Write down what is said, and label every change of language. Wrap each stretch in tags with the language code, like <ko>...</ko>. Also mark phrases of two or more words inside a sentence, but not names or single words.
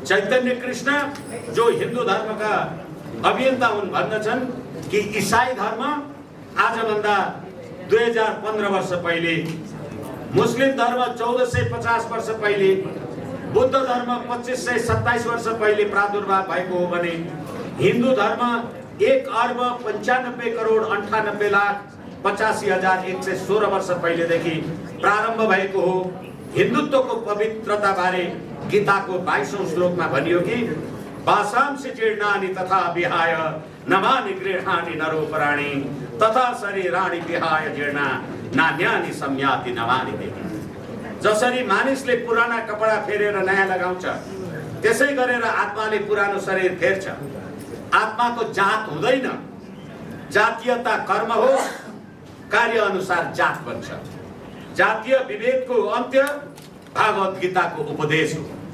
<ne>चैतन्य कृष्ण जो हिन्दू धर्मका अभियन्ता हुन् भन्दछन् कि ईसाई धर्म आजभन्दा 2015 वर्ष पहिले, मुस्लिम धर्म 1450 वर्ष पहिले, बुद्ध धर्म 2527 वर्ष पहिले प्रादुर्भाव भएको हो भने हिन्दू धर्म 1,95,98,85,116 वर्ष पहिलेदेखि प्रारम्भ भएको हो। हिन्दुत्वको पवित्रता बारे गीताको 22औं श्लोकमा भनियो कि</ne> <sa>वासांसि जीर्णानि तथा विहाय नवानि गृहाणि नरोपराणि तथा शरीराणि विहाय जीर्णा नान्यानि सम्याति नवानि देहि।</sa> <ne>जसरी मानिसले पुराना कपडा फेरेर नयाँ लगाउँछ, त्यसै गरेर आत्माले पुरानो शरीर फेर्छ। आत्माको जात हुँदैन, जातीयता कर्म हो, कार्य अनुसार जात बन्छ। जातीय विभेदको अन्त्य भागवत गीताको उपदेश हो।</ne>